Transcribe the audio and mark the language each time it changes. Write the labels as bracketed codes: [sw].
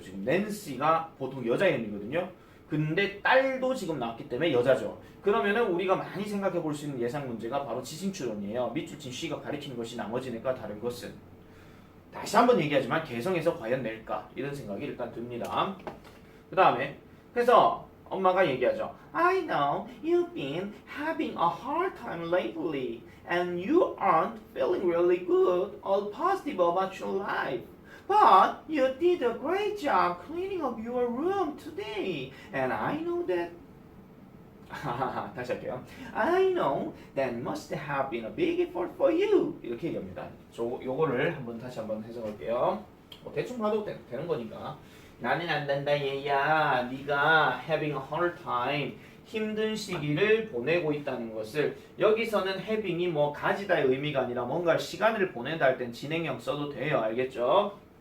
[ko] 지금 낸시가 보통 여자 이름이거든요. 근데 딸도 지금 나왔기 때문에 여자죠. 그러면은 우리가 많이 생각해 볼 수 있는 예상 문제가 바로 지sin추론이에요. 밑줄친 she가 가리키는 것이 나머지니까 다른 것은. 다시 한번 얘기하지만 개성에서 과연 낼까? 이런 생각이 일단 듭니다. 그 다음에 그래서 엄마가 얘기하죠. [en] I know you've been having a hard time lately and you aren't feeling really good or positive about your life. But you did a great job cleaning up your room today and I know that [ko] 다시 할게요. [en] I know that must have been a big effort for you. [ko] 이렇게 얘기합니다. 요거를 다시 한번 해석할게요. 뭐 대충 봐도 되는 거니까. 나는 안 된다 얘야. 네가 [en] having a hard time [ko] 힘든 시기를 보내고 있다는 것을 여기서는 having이 뭐 가지다의 의미가 아니라 뭔가 시간을 보내다 할 땐 진행형 써도 돼요. 알겠죠?